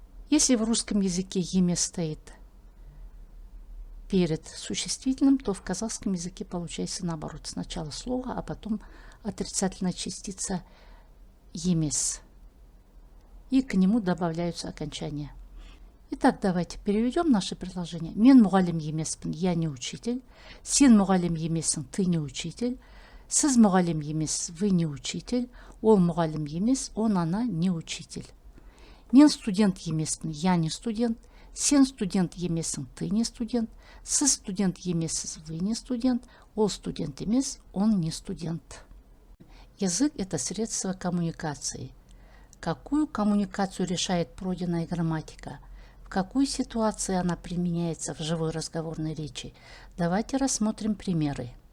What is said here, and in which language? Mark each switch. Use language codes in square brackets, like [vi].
[ru] Если в русском языке емес стоит перед существительным, то в казахском языке получается наоборот. Сначала слово, а потом отрицательная частица емес. И к нему добавляются окончания. Итак, давайте переведем наше предложение. [kk] Мен мұғалім емеспін, [ru] я не учитель. [kk] Сен мұғалім емессің, [ru] ты не учитель. [kk] Сіз мұғалім емес, [ru] вы не учитель. [kk] Ол мұғалім емес, [ru] он, она не учитель. [kk] Мен студент емеспін, [ru] я не студент. [kk] Сен студент емессің, [ru] ты не студент. [kk] Сіз студент емессіз, [ru] вы не студент. [kk] Ол студент емес, [ru] он не студент. Язык – это средство коммуникации. Какую коммуникацию решает пройденная грамматика? В какой ситуации она применяется в живой разговорной речи? Давайте рассмотрим примеры.